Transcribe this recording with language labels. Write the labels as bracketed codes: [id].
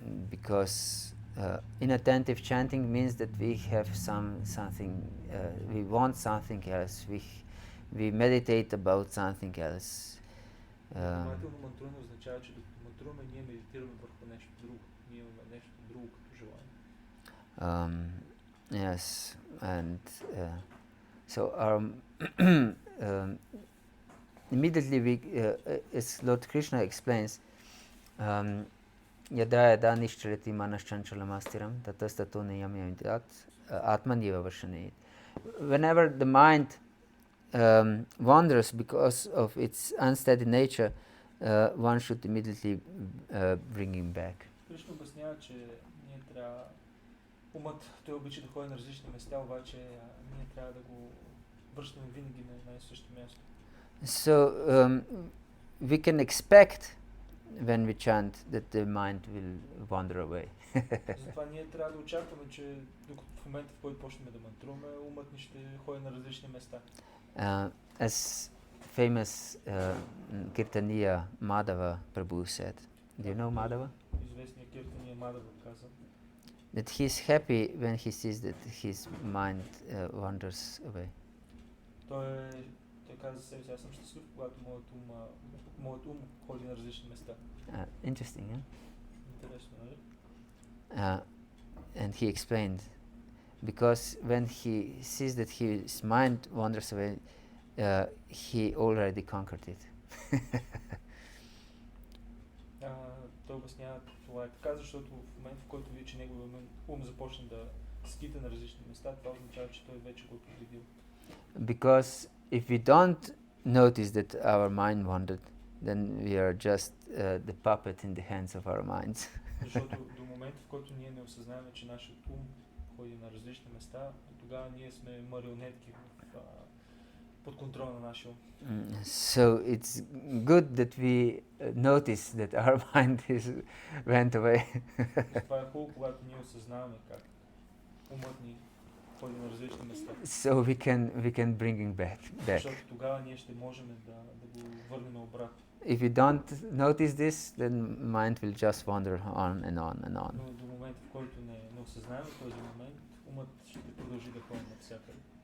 [en] Because inattentive chanting means that we have something, we want something else, we meditate about something else. [bg] Внимателно мантруване означава, че докато мантруваме, ние медитираме върху нещо друго. Ние имаме нещо друго като желание. [en] Yes, and so our immediately we, as Lord Krishna explains, [sa] yada yada nishchalati manaschanchalamastiram tatastato niyamyamidat atmaniva varshanayit. [en] Whenever the mind wanders because of its unsteady nature, one should immediately bring him back. [bg] Кришна обяснява, че ние трябва умът, той обича да ходи на различни места, обаче ние трябва да го връщаме винаги на едно и също място. [en] So we can expect when we chant that the mind will wander away. [bg] Затова ние трябва да очакваме, че докато в момента, в който почнем да мантруваме, умът ни ще ходи на различни места. [en] As famous Kirtaniya Madhava Prabhu said, do you know Madhava? [bg] Известният Киртания Мадава каза, [en] That he is happy when he sees that his mind wanders away. [bg] той каза за себе си, аз съм щастлив, когато моят ум ходи на различни места. [en] Interesting, huh? [bg] Интересно, нали? [en] And he explained, because when he sees that his mind wanders away, he already conquered it. [bg] Той обяснява това е така, защото в момента, в който види, че неговият ум започне да скита на различни места, това означава, че той вече го е победил. [en] Because if we don't notice that our mind wandered, then we are just the puppet in the hands of our minds. [bg] Защото до момента, в който ние не осъзнаваме, че нашият ум ходи на различни места, тогава ние сме марионетки под контрол на нашия ум. [en] So it's good that we notice that our mind went away. [bg] Това е хубаво, когато ние осъзнаваме как умът ни ходи на различни места. [en] So we can bring him back. [bg] Защото тогава ние ще можем да го върнем обратно. [en] If you don't notice this, then mind will just wander on and on and on. [bg] Но до момента, в който не осъзнаем този момент, умът ще продължи да ходи навсякъде.